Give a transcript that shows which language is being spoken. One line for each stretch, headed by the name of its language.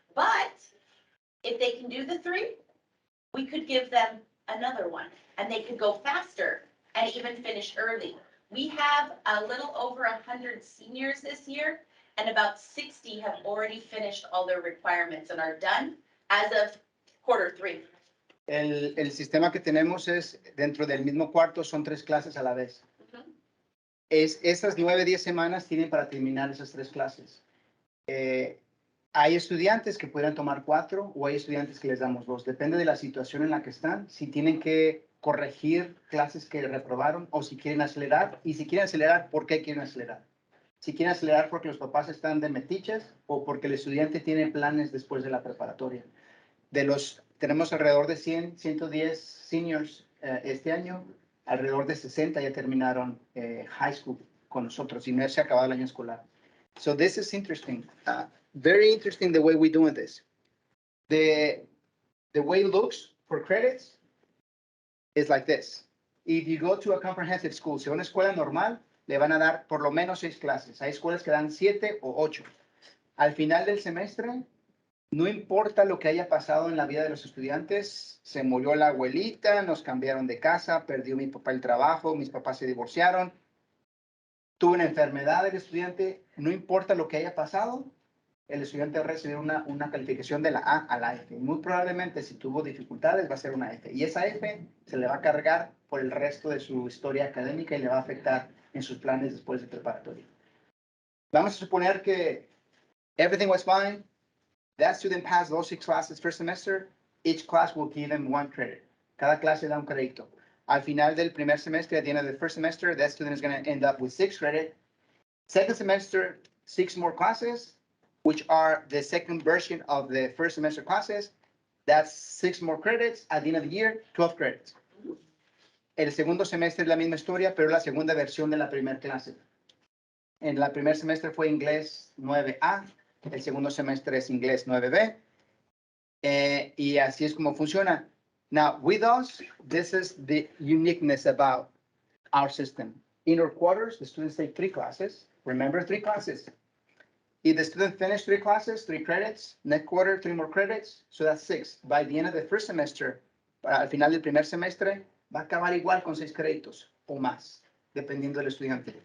English: But if they can do the 3, we could give them another one and they could go faster and even finish early. We have a little over 100 seniors this year, and about 60 have already finished all their requirements and are done as of quarter 3.
Spanish: El sistema que tenemos es, dentro del mismo cuarto, son 3 clases a la vez. Ujú. Esas 9, 10 semanas tienen para terminar esas 3 clases. Hay estudiantes que pueden tomar 4 o hay estudiantes que les damos 2. Depende de la situación en la que están, si tienen que corregir clases que reprobaron o si quieren acelerar. Y si quieren acelerar, ¿por qué quieren acelerar? Si quieren acelerar porque los papás están de metiches o porque el estudiante tiene planes después de la preparatoria. Tenemos alrededor de 100, 110 seniors este año, alrededor de 60 ya terminaron high school con nosotros y no se ha acabado el año escolar.
English: So this is interesting, very interesting the way we're doing this. The way it looks for credits is like this. If you go to a comprehensive school,
Spanish: si a una escuela normal, le van a dar por lo menos 6 clases. Hay escuelas que dan 7 o 8. Al final del semestre, no importa lo que haya pasado en la vida de los estudiantes, se murió la abuelita, nos cambiaron de casa, perdió mi papá el trabajo, mis papás se divorciaron, tuvo una enfermedad el estudiante, no importa lo que haya pasado, el estudiante va a recibir una calificación de la A a la F. Muy probablemente si tuvo dificultades va a ser una F. Y esa F se le va a cargar por el resto de su historia académica y le va a afectar en sus planes después de preparatoria. Vamos a suponer que
English: everything was fine. That student passed those 6 classes first semester. Each class will give them 1 credit.
Spanish: Cada clase da un crédito. Al final del primer semestre,
English: at the end of the first semester, that student is going to end up with 6 credit. Second semester, 6 more classes, which are the second version of the first semester classes. That's 6 more credits. At the end of the year, 12 credits.
Spanish: El segundo semestre es la misma historia, pero la segunda versión de la primera clase. En la primer semestre fue inglés 9A. El segundo semestre es inglés 9B. Y así es como funciona.
English: Now, with us, this is the uniqueness about our system. In our quarters, the students take 3 classes. Remember, 3 classes. If the student finished 3 classes, 3 credits, next quarter, 3 more credits, so that's 6. By the end of the first semester,
Spanish: al final del primer semestre, va a acabar igual con 6 créditos o más, dependiendo del estudiante.